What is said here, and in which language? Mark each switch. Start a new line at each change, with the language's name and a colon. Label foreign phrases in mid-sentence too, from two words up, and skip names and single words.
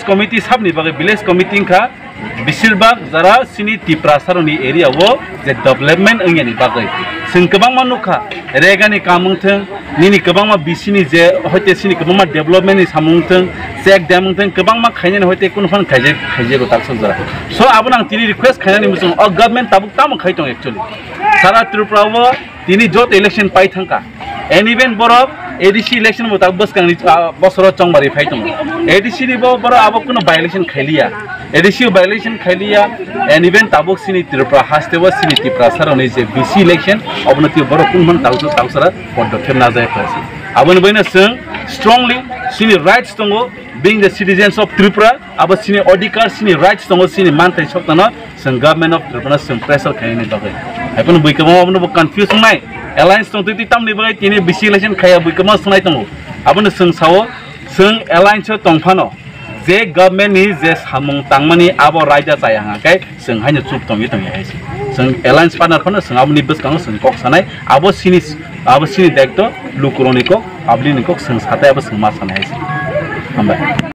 Kok Borok: committee sabni bagai
English: village committee
Kok Borok: kha bishirbag jara sini Tripura saroni area wo je development angani bagai sing kebangma nukha regani kamungtheng nini kebangma BC ni je hoite sini kebangma development ni samungtheng check damungtheng kebangma khaine hoite kunfan khaije ro takso jara so abunang tini request khainani musung o government tabuk tam khaitong actually sara Tripura wo tini jot election pai thangka and even borok ADC election mo tak bus kang bosoro chongbari phaitong ADC ni bo boro abo kuno
English: by election
Kok Borok: khailia ADC
English: by election
Kok Borok: khailia
English: and even
Kok Borok: tabuk sini Tripura hastebo sini Tripura saroni je BC election obnoti boro kunman tausara poddokhep na jay phasi abon baina sung strongly sini rights tongo being
English: the citizens of Tripura
Kok Borok: abo sini odikar sini rights tongo sini mantai soktana sung
English: government of Tripura
Kok Borok: sung pressure khaini bagai apun buikamo abon bo confuse nai alliance tong titi tamni bagai tini bisi election khaya buikamo sunai tongo abon sung sawo sung alliance tongphano je government ni je samung tangmani abo raja sayang kai sung haino chup tong yitong yaisi sung
English: alliance partner
Kok Borok: khono sung aboni buskang sung kok sanai abo sini dekto lukuroni kok abli ni kok sung satai abo sung ma sanai haisi ambai